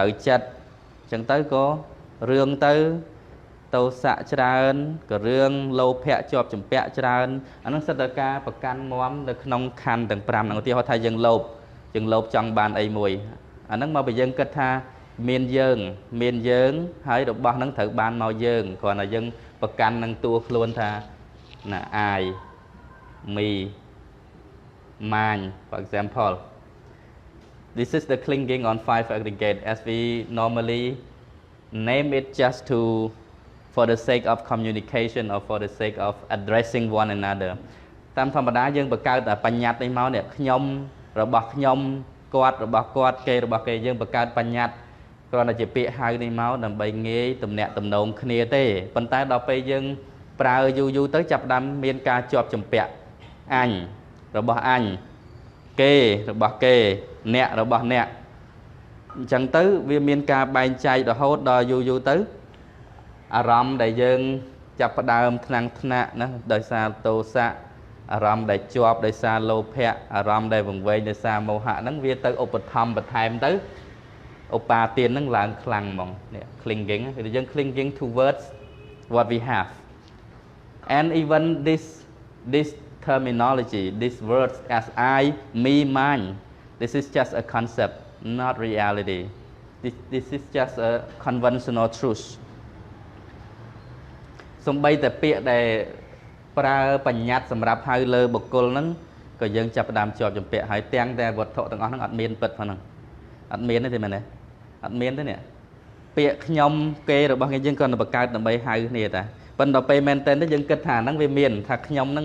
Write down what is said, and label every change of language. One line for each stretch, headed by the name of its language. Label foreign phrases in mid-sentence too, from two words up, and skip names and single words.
Khmer: ត្រូវចិត្តអញ្ចឹងទៅក៏រឿងទៅតោសៈច្រើនក៏រឿងលោភៈជាប់ចម្ពាក់ច្រើនអាហ្នឹងសិតតែការប្រកាន់មមនៅក្នុងខណ្ឌទាំង5ហ្នឹងឧទាហរណ៍ថាយើងលោភចង់បានអីមួយអាហ្នឹងមកពីយើងគិតថាមានយើងហើយរបស់ហ្នឹងត្រូវបានមកយើងគ្រាន់តែយើងប្រកាន់នឹងតួខ្លួនថាណាអាយ
English: me mine for example. This is the clinging on five aggregate as we normally name it just for the sake of communication or for the sake of addressing one another.
Khmer: តាមធម្មតាយើងបង្កើតបញ្ញត្តិនេះមកនេះខ្ញុំរបស់ខ្ញុំគាត់របស់គាត់គេរបស់គេយើងបង្កើតបញ្ញត្តិគ្រាន់តែជាពាក្យហៅនេះមកដើម្បីងាយទំនាក់ទំនងគ្នាទេប៉ុន្តែដល់ពេលយើងប្រើយូរទៅចាប់ផ្ដើមមានការជាប់ចម្ពាក់អញរបស់អញគេរបស់គេអ្នករបស់អ្នកអញ្ចឹងទៅវាមានការបែងចែករហូតដល់យូរទៅ អារម្មណ៍ដែលយើងចាប់ផ្ដើមថ្នាំងថ្នាក់ណាដោយសារទោសៈអារម្មណ៍ដែលជាប់ដោយសារលោភៈអារម្មណ៍ដែលវង្វេងដោយសារមោហៈហ្នឹងវាទៅឧបត្ថម្ភបន្ថែមទៅឧបាទានហ្នឹងឡើងខ្លាំងហ្មងនេះ clinging គឺយើង
English: clinging towards what we have and even this terminology this words as I me mine this is just a concept not reality this is just a conventional truth
Khmer: សំបីតែពាក្យដែលប្រើបញ្ញត្តិសម្រាប់ហៅលើបុគ្គលហ្នឹងក៏យើងចាប់ផ្ដើមជាប់ចម្ពាក់ហើយទាំងតែវត្ថុទាំងអស់ហ្នឹងអត់មានពិតផងហ្នឹងអត់មានទេមែនទេអត់មានទេនេះពាក្យខ្ញុំគេរបស់យើងគ្រាន់តែបង្កើតដើម្បីហៅគ្នាតាប៉ុន្តែពេលមែនតើយើងគិតថាហ្នឹងវាមានថាខ្ញុំហ្នឹង